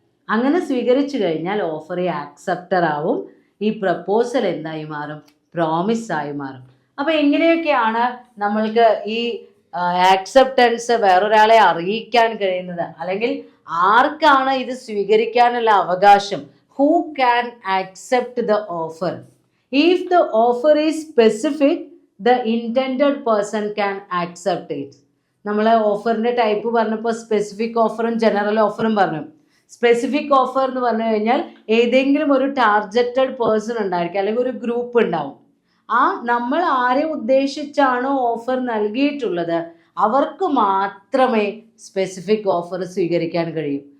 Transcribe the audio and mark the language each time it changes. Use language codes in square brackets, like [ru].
[ml] അങ്ങനെ സ്വീകരിച്ചു കഴിഞ്ഞാൽ ഓഫർ ആക്സെപ്റ്റർ ആവും. ഈ പ്രപ്പോസൽ എന്തായി മാറും? പ്രോമിസ് ആയി മാറും. അപ്പോൾ എങ്ങനെയൊക്കെയാണ് നമ്മൾക്ക് ഈ ആക്സെപ്റ്റൻസ് വേറൊരാളെ അറിയിക്കാൻ കഴിയുന്നത്? അല്ലെങ്കിൽ ആർക്കാണ് ഇത് സ്വീകരിക്കാനുള്ള അവകാശം? [en] Who can accept the offer? If the offer is specific, the intended person can accept it. [ml] നമ്മൾ ഓഫറിൻ്റെ ടൈപ്പ് പറഞ്ഞപ്പോൾ സ്പെസിഫിക് ഓഫറും ജനറൽ ഓഫറും പറഞ്ഞു. സ്പെസിഫിക് ഓഫർ എന്ന് പറഞ്ഞു കഴിഞ്ഞാൽ ഏതെങ്കിലും ഒരു ടാർഗറ്റഡ് പേഴ്സൺ ഉണ്ടായിരിക്കും, അല്ലെങ്കിൽ ഒരു ഗ്രൂപ്പ് ഉണ്ടാവും. നമ്മൾ ആരെ ഉദ്ദേശിച്ചാണോ ഓഫർ നൽകിയിട്ടുള്ളത് അവർക്ക് മാത്രമേ സ്പെസിഫിക് ഓഫർ സ്വീകരിക്കാൻ കഴിയൂ.